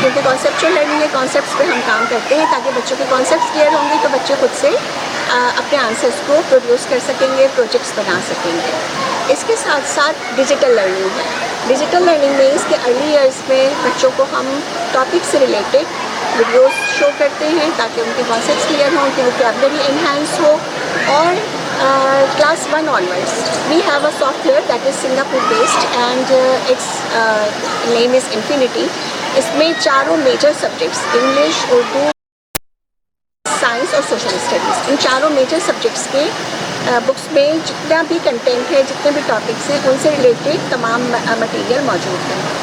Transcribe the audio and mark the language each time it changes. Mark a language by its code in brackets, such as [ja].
[hi] क्योंकि conceptual learning है, concepts पे हम काम करते हैं ताकि बच्चों के कॉन्सेप्ट्स क्लियर होंगे तो बच्चे खुद से अपने आंसर्स को प्रोड्यूस कर सकेंगे, प्रोजेक्ट्स बना सकेंगे। इसके साथ साथ डिजिटल लर्निंग है। डिजिटल लर्निंग में इसके अर्ली ईयर्स में बच्चों को हम टॉपिक से रिलेटेड वीडियोस शो करते हैं ताकि उनके कॉन्सेप्ट्स क्लियर हों, उनकी वोकैबुलरी एनहांस हो। और class 1 [en] onwards we have a software that is Singapore based and its name is Infinity। [hi] इसमें चारों major subjects English, Urdu, science और सोशल स्टडीज़, इन चारों मेजर सब्जेक्ट्स के बुक्स में जितना भी कंटेंट है, जितने भी टॉपिक्स हैं, उनसे रिलेटेड तमाम मटेरियल मौजूद है।